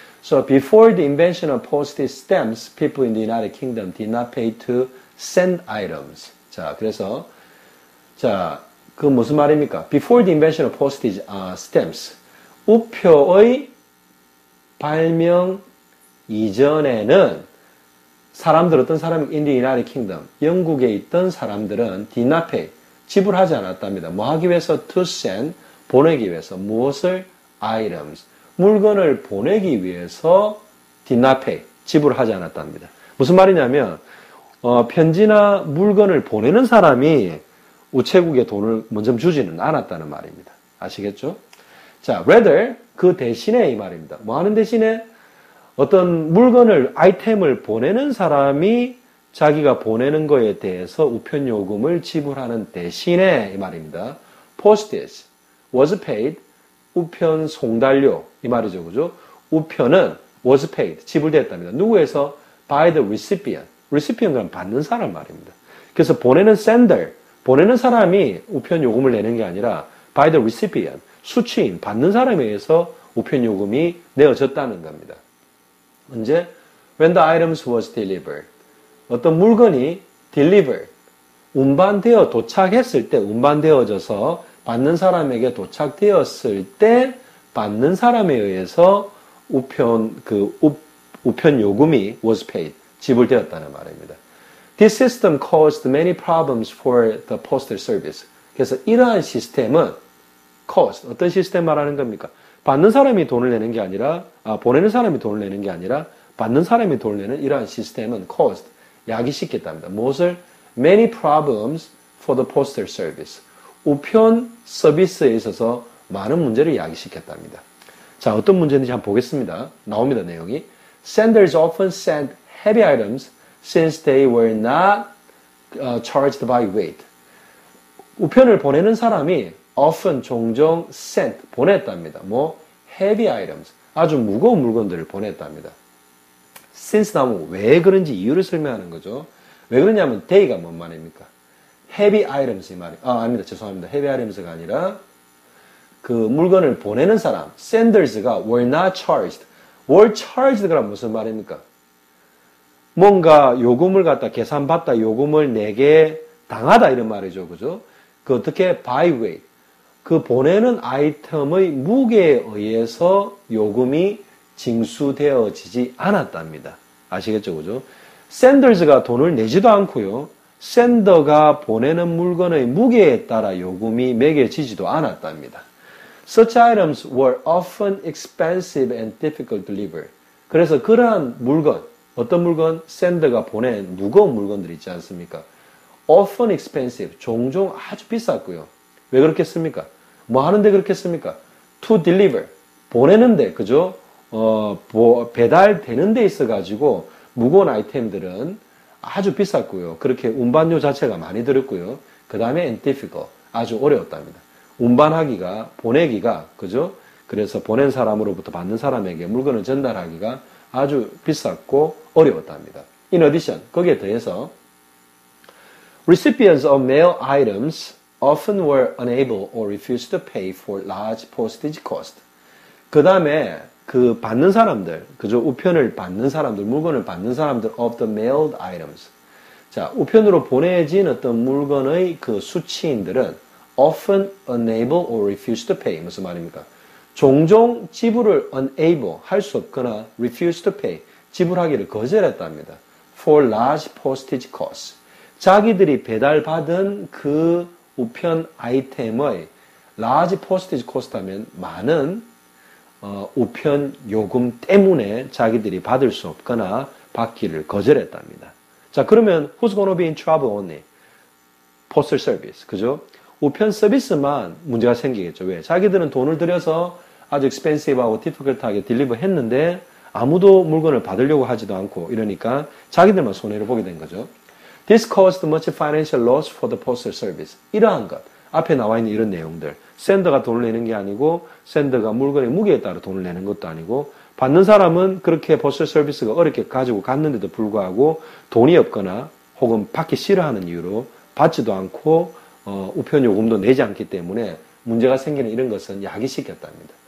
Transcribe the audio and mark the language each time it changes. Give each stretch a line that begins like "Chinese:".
English: So before the invention of postage stamps, people in the United Kingdom did not pay to send items.
Korean: 자, 그래서 그 무슨 말입니까?
English: Before the invention of postage stamps,
Korean: 우표의 발명 이전에는 어떤 사람이
English: in the United Kingdom,
Korean: 영국에 있던 사람들은
English: did not pay,
Korean: 지불하지 않았답니다. 뭐 하기 위해서?
English: To send,
Korean: 보내기 위해서. 무엇을? items. 물건을 보내기 위해서
English: did not pay,
Korean: 지불하지 않았답니다. 무슨 말이냐면 편지나 물건을 보내는 사람이 우체국에 돈을 먼저 주지는 않았다는 말입니다. 아시겠죠? 자, rather, 그 대신에 이 말입니다. 뭐 하는 대신에? 어떤 물건을, 아이템을 보내는 사람이 자기가 보내는 거에 대해서 우편 요금을 지불하는 대신에 이 말입니다.
English: postage was paid,
Korean: 우편 송달료 이 말이죠, 그죠? 우편은
English: was paid,
Korean: 지불됐답니다. 누구에서?
English: by the recipient.
Korean: recipient은 받는 사람 말입니다. 그래서 보내는 sender, 보내는 사람이 우편 요금을 내는 게 아니라
English: by the recipient,
Korean: 수취인, 받는 사람에 의해서 우편 요금이 내어졌다는 겁니다. 언제?
English: When the items was delivered.
Korean: 어떤 물건이 delivered, 운반되어 도착했을 때, 운반되어져서 받는 사람에게 도착되었을 때 받는 사람에 의해서 우편 요금이
English: was paid,
Korean: 지불되었다는 말입니다.
English: This system caused many problems for the postal service.
Korean: 그래서 이러한 시스템은 cost, 어떤 시스템 말하는 겁니까? 받는 사람이 돈을 내는 게 아니라, 보내는 사람이 돈을 내는 게 아니라 받는 사람이 돈을 내는 이러한 시스템은 cost, 야기시켰답니다. 무엇을?
English: Many problems for the postal service.
Korean: 우편 서비스에 있어서 많은 문제를 야기시켰답니다. 자, 어떤 문제인지 한번 보겠습니다. 나옵니다, 내용이.
English: Senders often sent heavy items since they were not charged by weight.
Korean: 우편을 보내는 사람이 often 종종 sent 보냈답니다. 뭐
English: heavy items
Korean: 아주 무거운 물건들을 보냈답니다. since 나오면 왜 그런지 이유를 설명하는 거죠. 왜 그러냐면 they가 뭔 말입니까?
English: heavy items
Korean: 이 말이 아닙니다. 죄송합니다.
English: heavy items
Korean: 가 아니라 그 물건을 보내는 사람 senders가
English: were not charged. were charged
Korean: 가 무슨 말입니까? 뭔가 요금을 갖다 계산받다 요금을 내게 당하다 이런 말이죠. 그죠? 그 어떻게
English: by weight.
Korean: 그 보내는 아이템의 무게에 의해서 요금이 징수되어지지 않았답니다. 아시겠죠? 그죠? senders가 돈을 내지도 않고요. sender가 보내는 물건의 무게에 따라 요금이 매겨지지도 않았답니다.
English: Such items were often expensive and difficult to deliver.
Korean: 그래서 그러한 물건, 어떤 물건? sender가 보낸 무거운 물건들 있지 않습니까?
English: often expensive,
Korean: 종종 아주 비쌌고요. 왜 그렇겠습니까? 뭐 하는데 그렇겠습니까?
English: to deliver,
Korean: 보내는데, 그죠? 배달되는 데 있어가지고 무거운 아이템들은 아주 비쌌고요. 그렇게 운반료 자체가 많이 들었고요. 그 다음에
English: and difficult,
Korean: 아주 어려웠답니다. 운반하기가, 보내기가, 그죠? 그래서 보낸 사람으로부터 받는 사람에게 물건을 전달하기가 아주 비쌌고 어려웠답니다.
English: In addition,
Korean: 거기에 더해서
English: recipients of mail items often were unable or refused to pay for large postage cost.
Korean: 그 다음에 그 받는 사람들, 그죠? 우편을 받는 사람들, 물건을 받는 사람들
English: of the mailed items.
Korean: 자, 우편으로 보내진 어떤 물건의 그 수취인들은
English: often unable or refused to pay.
Korean: 무슨 말입니까? 종종 지불을 unable, 할 수 없거나
English: refused to pay,
Korean: 지불하기를 거절했답니다.
English: for large postage costs.
Korean: 자기들이 배달받은 그 우편 아이템의
English: large postage cost
Korean: 하면 많은 우편 요금 때문에 자기들이 받을 수 없거나 받기를 거절했답니다. 자, 그러면
English: who's gonna be in trouble only? postal service,
Korean: 그죠? 우편 서비스만 문제가 생기겠죠. 왜? 자기들은 돈을 들여서 아주 expensive하고 difficult하게 딜리버 했는데 아무도 물건을 받으려고 하지도 않고 이러니까 자기들만 손해를 보게 된 거죠.
English: This caused much financial loss for the postal service.
Korean: 이러한 것, 앞에 나와 있는 이런 내용들. sender가 돈을 내는 게 아니고 sender가 물건의 무게에 따라 돈을 내는 것도 아니고 받는 사람은 그렇게
English: postal service
Korean: 가 어렵게 가지고 갔는데도 불구하고 돈이 없거나 혹은 받기 싫어하는 이유로 받지도 않고 우편 요금도 내지 않기 때문에 문제가 생기는 이런 것은 야기시켰답니다.